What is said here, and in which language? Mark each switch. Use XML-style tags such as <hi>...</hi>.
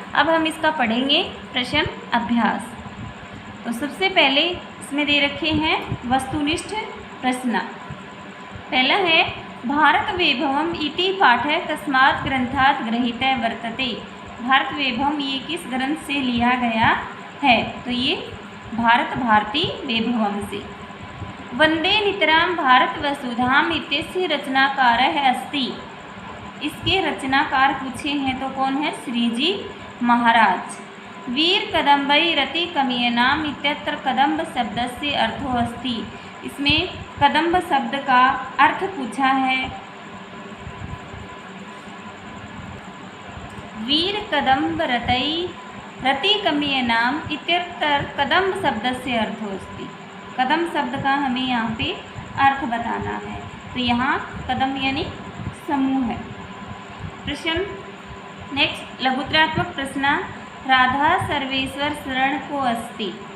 <hi>अब हम इसका पढ़ेंगे प्रश्न अभ्यास। तो सबसे पहले इसमें दे रखे हैं वस्तुनिष्ठ प्रश्न।</hi> <sa>पहला है, भारत वैभवम इति पाठः कस्मात् ग्रंथात् गृहीतः वर्तते।</sa> <hi>भारत वैभवम ये किस ग्रंथ से लिया गया है? तो ये भारत भारती वैभवम से।</hi> <sa>वंदे नितरां भारत वसुधाम इत्यस्य रचनाकारः अस्ति।</sa> <hi>इसके रचनाकार पूछे हैं तो कौन है? श्रीजी महाराज।</hi> <sa>वीर कदम्बैरति कमनीयां इत्यत्र कदम्ब शब्दस्य अर्थो अस्ति।</sa> <hi>इसमें कदम्ब शब्द का अर्थ पूछा है।</hi> <sa>वीर कदम्बरति कमनीयां इत्यत्र कदम्ब शब्दस्य अर्थो अस्ति।</sa> <hi>कदम्ब शब्द का हमें यहाँ पे अर्थ बताना है। तो यहाँ कदम्ब यानी समूह है। प्रश्न नेक्स्ट, लघुत्रात्मक प्रश्न,</hi> <sa>राधा सर्वेश्वर शरण को अस्ति।</sa>